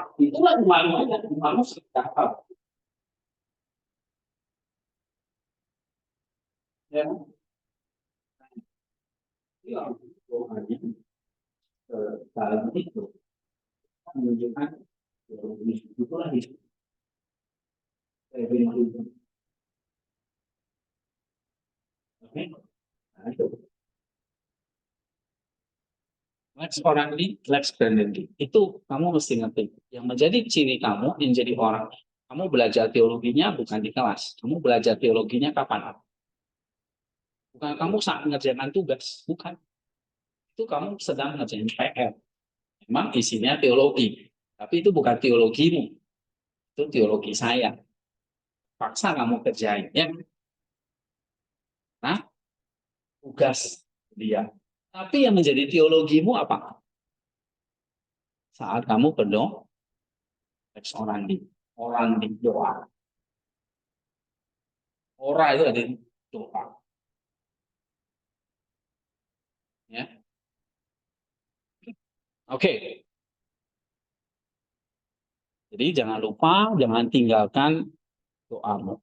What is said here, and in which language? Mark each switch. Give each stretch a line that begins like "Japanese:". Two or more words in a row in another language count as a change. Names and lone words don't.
Indonesian: Itulah imanmu aja, imanmu sedekah. Ya, iya, doanya dalam itu menunjukkan itulah itu. Oke, nah itu.
Latin: Lex orandi, lex credendi.
Indonesian: Itu kamu mesti ngerti. Yang menjadi ciri kamu, yang jadi orang. Kamu belajar teologinya bukan di kelas. Kamu belajar teologinya kapan? Bukan kamu saat mengerjakan tugas. Bukan. Itu kamu sedang ngerjain PR. Memang isinya teologi. Tapi itu bukan teologimu. Itu teologi saya. Paksa kamu kerjain. Ya. Nah, tugas dia. Tapi yang menjadi teologimu apa? Saat kamu berdoa,
Latin: lex orandi.
Indonesian: Orandi doa. Ora itu ada doa. Ya. Oke. Jadi jangan lupa, jangan tinggalkan doamu.